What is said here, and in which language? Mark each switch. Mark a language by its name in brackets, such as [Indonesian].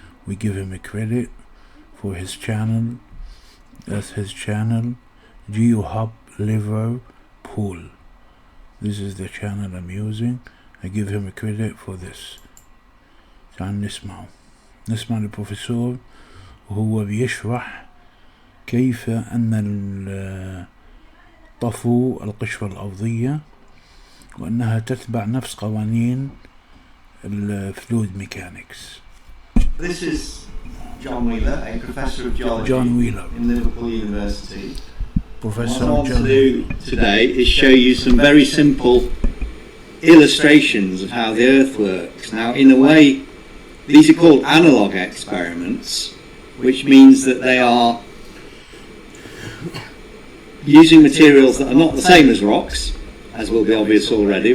[English] We give him a credit for his channel. That's his channel, GeoHub Liverpool. This is the channel I'm using. I give him a credit for this. [Arabic] تعال نسمع للبروفيسور وهو بيشرح كيف أن طفو القشرة الأرضية وأنها تتبع نفس قوانين الفلويد ميكانكس. [English] This is John Wheeler, a professor of geology in Liverpool University. Professor What I want to do today is show you some very simple illustrations of how the Earth works. Now, in a way, these are called analog experiments, which means that they are using materials that are not the same as rocks, as will be obvious already.